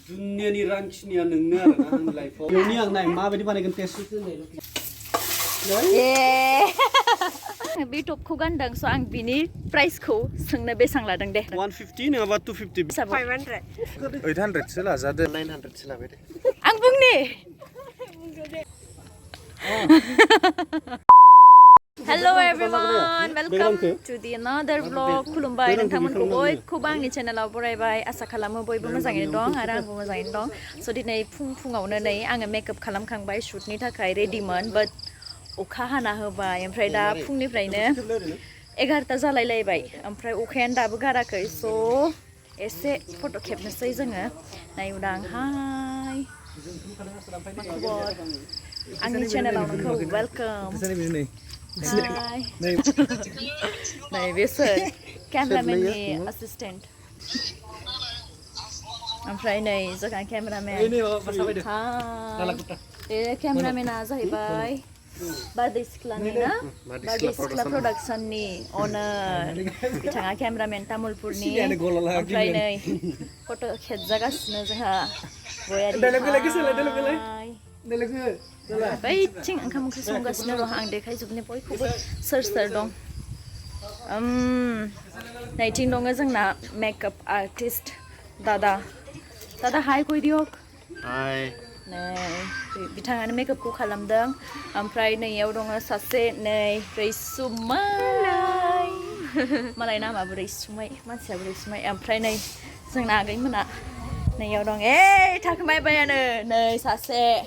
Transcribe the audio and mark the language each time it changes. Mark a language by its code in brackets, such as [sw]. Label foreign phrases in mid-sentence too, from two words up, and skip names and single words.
[brx] दुनियानि रांखिनिया नोंनो आरोना आंनि लाइफआव नोंनि आं नाय माबायदि बानायगोन टेस्ट बे टपखौ गानदों स' आं बिनि प्राइसखौ सोंनो बेसां लादों दे 150 नङाबा 250 500 800 सो लाजादो 900 सो लाबाय दे आं बुंनि [en] Hello everyone, welcome to the another vlog. [brx] खुलुमबाय नोंथांमोनखौ बयखौबो आंनि चेनेलाव बरायबाय आसा खालामो बयबो मोजाङैनो दं आरो आंबो मोजाङैनो दं स' दिनै फुङावनो नै आङो मेकआप खालामखांबाय शुटनि थाखाय रेडिमोन बाट अखा हाना होबाय ओमफ्राय दा फुंनिफ्रायनो 11ता जालायलायबाय ओमफ्राय अखायानो दाबो गाराखै स' एसे फट' खेबनोसै जोङो नायउदां हाय मा खबर आंनि चेनेलाव नोंखौ वेलकाम Hi. Nay, besar. Cameraman ni assistant. Amfray nay, jokan cameraman. Hi. Cameraman aja hibai. Badai Sikla ni na. Badai Sikla production ni owner. Bitanga cameraman Tamulpur ni. Amfray nay, photo khedjaga sini jaha. Goyari. Hi. बैथिं ओंखाम ओंख्रि संगासिनो दं आं देखायजोबनो बयखौबो सोर दं नैथिं दङ जोंना [en] makeup artist [brx] दादा हाय कय दियक हाय नै बिथाङानो मेकआपखौ खालामदों ओमफ्राय नैयाव दङ सासे नै रैसुमै मालाय नामाबो रैसुमै मानसियाबो रैसुमै ओमफ्राय नै जोंना आगैमोना नैयाव दं थाखोमायबायानो नै सासे